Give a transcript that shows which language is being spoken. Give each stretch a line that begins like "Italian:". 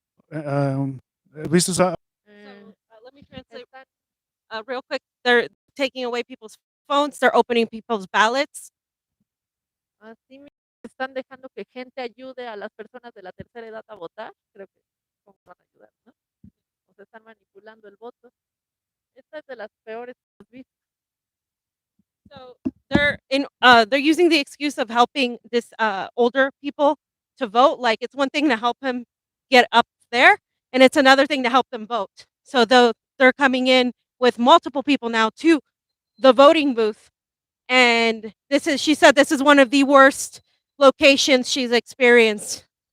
English: At least it's So let me translate real quick. They're taking away people's phones. They're opening people's ballots.
Spanish: Así mismo están dejando que gente ayude a las personas de la tercera edad a votar. Creo que cómo van a ayudar, ¿no? O sea, están manipulando el voto. Esta es de las peores que hemos visto.
English: So they're using the excuse of helping this older people to vote. Like it's one thing to help him get up there, and it's another thing to help them vote. So they're coming in with multiple people now to the voting booth, and she said this is one of the worst locations she's experienced.